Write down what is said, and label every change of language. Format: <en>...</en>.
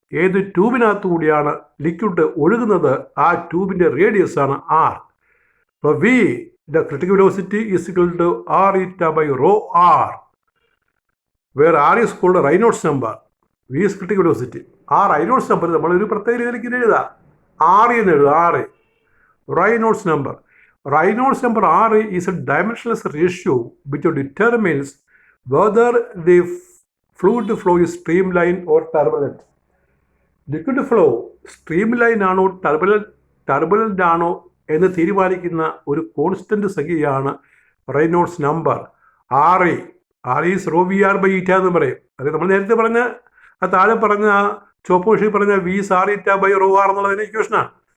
<ml>ഏത് ട്യൂബിനകത്തു കൂടിയാണ് ലിക്വിഡ് ഒഴുകുന്നത് ആ ട്യൂബിൻ്റെ റേഡിയസ് ആണ് ആർ.</ml> <en>അപ്പോൾ V the critical velocity is equal to R eta by rho R, where R is called Reynolds number. V is critical velocity.</en> <ml>ആ റൈനോൾഡ്സ് നമ്പർ നമ്മളൊരു പ്രത്യേക രീതിയിലേക്ക് എഴുതാം. ആർ എന്ന് എഴുതാം. R റൈനോൾഡ്സ് number.</ml> <en>Reynolds number R is a dimensionless ratio which determines whether the fluid flow is streamline or turbulent. Liquid flow streamline</en> <ml>ആണോ turbulent ആണോ എന്ന് തീരുമാനിക്കുന്ന ഒരു കോൺസ്റ്റന്റ് സംഖ്യയാണ് Reynolds number.</ml> <en>R is rho V R by eta</en> <ml>എന്ന് പറയും. അത് നമ്മൾ നേരത്തെ പറഞ്ഞ ആ താഴെ പറഞ്ഞ ചുവപ്പ് വശി പറഞ്ഞ</ml> <en>V is R eta by rho R</en> <ml>എന്നുള്ളതിൻ്റെ ഇക്വേഷനാണ്.</ml>